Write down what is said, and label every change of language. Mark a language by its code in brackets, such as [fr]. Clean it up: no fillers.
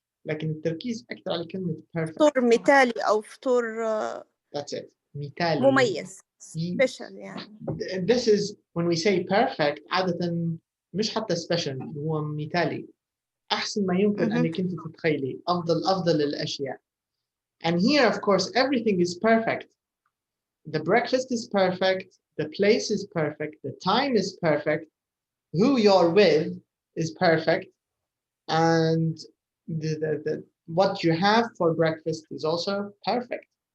[ar] لكن التركيز أكثر على كلمة perfect. فطور مثالي أو فطور [en] That's it. مثالي. [ar] مميز. [en] Special يعني. This is when we say perfect [ar] عادة مش حتى [en] special, هو مثالي. [ar] أحسن ما يمكن أنك أنت تتخيلي. أفضل الأشياء. [en] And here, of course, everything is perfect. The breakfast is perfect. The place is perfect. The time is perfect. Who you're with is perfect. And what you have for breakfast is also perfect.